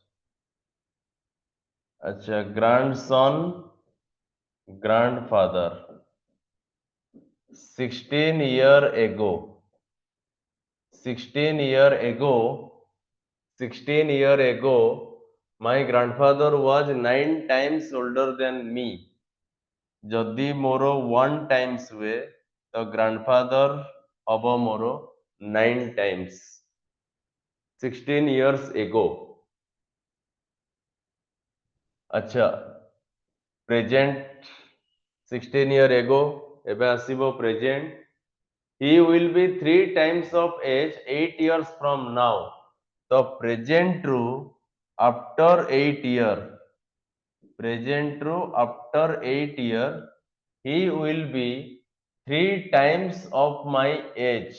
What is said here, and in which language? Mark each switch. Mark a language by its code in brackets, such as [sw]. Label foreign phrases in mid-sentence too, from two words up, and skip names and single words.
[en] Acha. Grandson, grandfather. 16 year ago. 16 year ago. 16 year ago. My grandfather was 9 times older than me. [or] ଯଦି ମୋର 1 times ହୁଏ ତ grandfather ହବ ମୋର [en] 9 times 16 years ago. ଆଚ୍ଛା present 16 year ago [or] ଏବେ ଆସିବ [en] present. He will be 3 times of age 8 years from now. ତ present ରୁ after 8 year, present ରୁ after 8 year, he will be 3 times of my age.